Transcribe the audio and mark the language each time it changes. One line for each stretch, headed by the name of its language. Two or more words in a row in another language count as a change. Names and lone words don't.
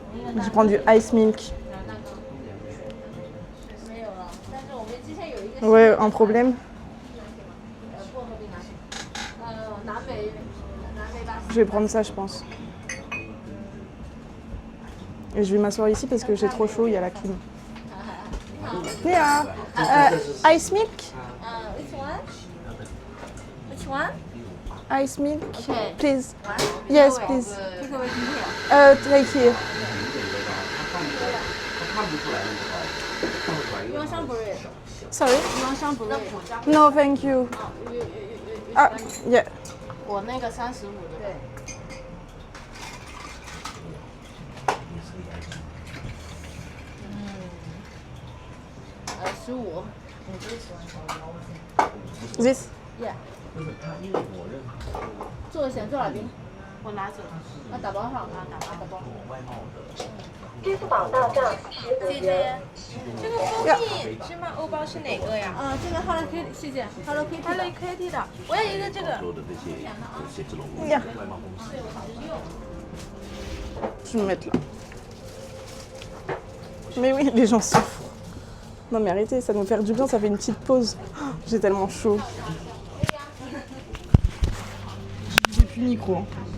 French: Je prends du
English: ice milk.
French: Ouais, un problème. Je vais prendre ça, je pense. Et je vais m'asseoir ici parce que j'ai trop chaud, il y a la clim.
English: Yeah. Ice milk? Which one? Which one? Ice milk? Okay. Please. Yes, please. Take away from here. Take here. You want some bread? Sorry? You want some bread? No, thank you. Yeah.
Chinese: 我那个35的。对。15。你最喜欢
English: This?
Chinese: Yeah。做想做哪边？我拿走。那打包好吗？打包。支付宝到账10分钟。这个蜂蜜芝麻欧包是哪个呀这个 Hello Kitty， 谢谢 Hello Kitty。？Hello Kitty 的，我要一个这个。
English: Yeah.
French: Je vais me mettre là. Mais oui, les gens souffrent. Non mais arrêtez, ça nous fait du bien, ça fait une petite pause. J'ai tellement chaud. J'ai plus le micro. Hein.